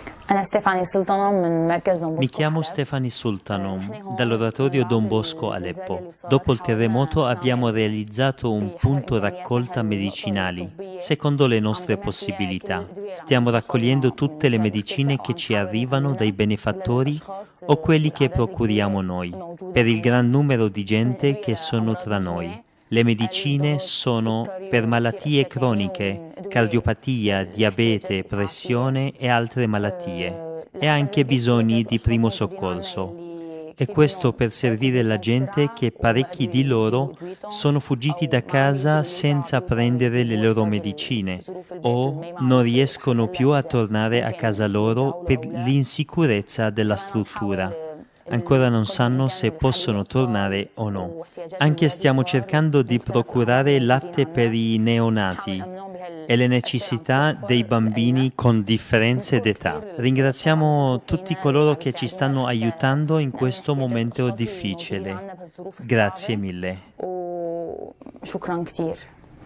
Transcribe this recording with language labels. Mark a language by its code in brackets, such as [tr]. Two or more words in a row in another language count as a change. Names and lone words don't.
[ar] أنا ستيفاني سلطانة من مركز دون [it] Mi [ar] بوسكو [it] chiamo [ar] حلب. [it] Stefani Sultanom, [ar] نحن هون [it] dall'oratorio Don [ar] بعد [it] Bosco [ar] الزلزال [it] Aleppo. [ar] اللي صار [it] Dopo il terremoto [ar] حاولنا [it] abbiamo [ar] نعمل [it] realizzato un [ar] بحسب [it] punto [ar] إمكانياتنا [it] raccolta [ar] هالنقطة [it] medicinali, [ar] الطبية [it] secondo le [ar] عم [it] nostre [ar] نجمع فيها كل [it] possibilità. [ar] الأدوية اللي عم [it] Stiamo raccogliendo [ar] توصلنا [it] tutte [ar] من [it] le [ar] جهات مختلفة [it] medicine che [ar] وعم [it] ci [ar] نحاول [it] arrivano dai [ar] نقدمها [it] benefattori [ar] للأشخاص [it] o quelli che [ar] والأعداد الكبيرة [it] procuriamo noi, [ar] الموجودة [it] per il [ar] عنا [it] gran numero di [ar] من [it] gente [ar] أدوية [it] che sono [ar] لأمراض [it] tra noi. [ar] مزمنة [it] Le medicine [ar] الضغط [it] sono [ar] السكري [it] per [ar] وكثير [it] malattie [ar] أشياء تانية [it] croniche, [ar] ومن أدوية [it] cardiopatia, [ar] الاحتياجات [it] diabete, [ar] الإسعافية [it] pressione e altre malattie, e [ar] لحتى [it] anche [ar] نلبي [it] bisogni [ar] احتياجات [it] di [ar] أشخاص [it] primo [ar] موجودين عنا [it] soccorso. [ar] يلي [it] E [ar] كثير [it] questo [ar] منهم [it] per [ar] عرفوا [it] servire la [ar] يجيبوا [it] gente [ar] بسرعة [it] che parecchi [ar] وقدروا [it] di loro [ar] يجيبوا أدويتهم [it] sono fuggiti [ar] أو [it] da [ar] ما عم [it] casa [ar] يقدروا يرجعوا [it] senza [ar] بيوتهم [it] prendere le [ar] يجيبوه [it] loro [ar] بسبب [it] medicine [ar] ظروف البيت اللي [it] o [ar] ما [it] non [ar] معهم [it] riescono [ar] هلا [it] più a [ar] إذا [it] tornare a [ar] ممكن [it] casa loro [ar] يرجعوا له [it] per [ar] أو لا. [it] l'insicurezza della [ar] كمان عم نحاول [it] struttura. Ancora non [ar] قدر [it] sanno [ar] الإمكان [it] se [ar] نحل [it] possono [ar] الأطفال [it] tornare o no. [ar] واحتياجات [it] Anche [ar] الأولاد [it] stiamo [ar] الصغار [it] cercando di [ar] بمختلف الأعمار [it] procurare [ar] الموجودين [it] latte per [ar] عنا [it] i [ar] نحاول [it] neonati [ar] نأمنهم [it] e le [ar] بهالأشياء اللي عم [it] necessità dei [ar] تتوفر لنا. [it] bambini con differenze [ar] بنشكر [it] d'età. [ar] كثير الأشخاص اللي عم يفكروا [it] Ringraziamo tutti [ar] فينا اللي [it] coloro [ar] عم [it] che ci [ar] يساعدونا [it] stanno [ar] لحتى [it] aiutando in [ar] نأمن [it] questo [ar] احتياجات [it] momento [ar] الأشخاص الموجودين [it] difficile. [ar] عنا بهالظروف [it] Grazie [ar] الصعبة [it] mille. [ar] وشكرا كثير.